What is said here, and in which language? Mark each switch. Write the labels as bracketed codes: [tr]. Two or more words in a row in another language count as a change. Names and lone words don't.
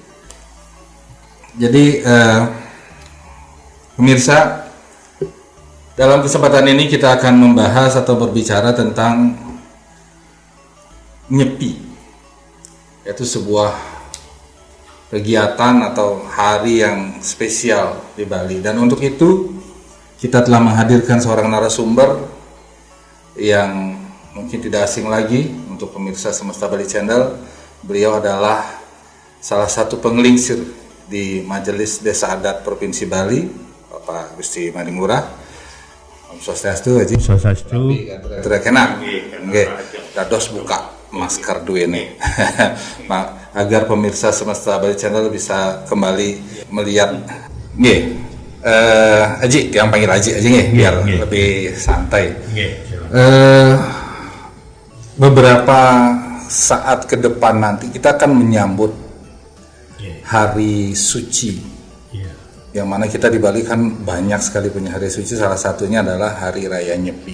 [id] Jadi pemirsa, dalam kesempatan ini kita akan membahas atau berbicara tentang Nyepi, yaitu sebuah kegiatan atau hari yang spesial di Bali. Dan untuk itu kita telah menghadirkan seorang narasumber yang mungkin tidak asing lagi untuk pemirsa Semesta Bali Channel. Beliau adalah salah satu penggelingsir di Majelis Desa Adat Provinsi Bali, Bapak Gusti Manimurah. Om Swastiastu, Haji. Swastiastu. Terkena. [ban] Nggih, dados buka masker duene. [id] Agar pemirsa Semesta Bali Channel bisa kembali melihat. Nggih. Aji, yang panggil Aji aja nggih, biar lebih santai. Beberapa saat ke depan nanti kita akan menyambut hari suci. Yang mana kita di Bali kan banyak sekali punya hari suci, salah satunya adalah Hari Raya Nyepi.